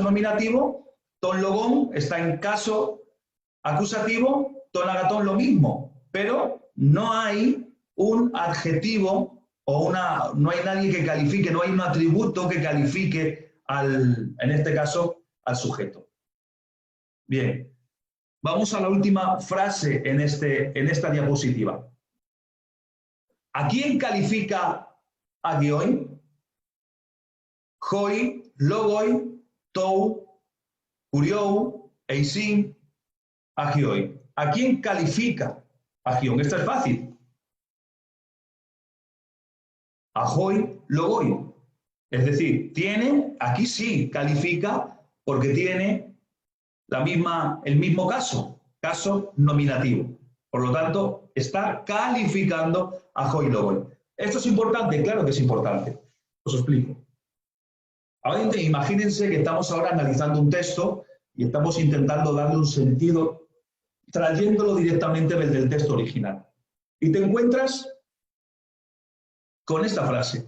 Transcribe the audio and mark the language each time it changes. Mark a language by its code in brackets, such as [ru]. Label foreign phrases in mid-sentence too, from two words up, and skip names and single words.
[es] nominativo, [el] τὸν λόγον [es] está en caso acusativo, [el] τὸν ἀγαθόν [es] lo mismo, pero no hay un adjetivo o no hay nadie que califique, no hay un atributo que califique en este caso, al sujeto. Bien, vamos a la última frase en esta diapositiva. ¿A quién califica agioi? [el] Οἱ λόγοι τοῦ κυρίου εἰσὶν ἅγιοι. [es] ¿A quién califica agion? Esto es fácil. [el] Οἱ λόγοι. [es] Es decir, aquí sí califica porque tiene el mismo caso nominativo. Por lo tanto, está calificando a [el] οἱ λόγοι. [es] ¿Esto es importante? Claro que es importante. Os explico. Ahora imagínense que estamos ahora analizando un texto y estamos intentando darle un sentido trayéndolo directamente desde el texto original. Y te encuentras con esta frase.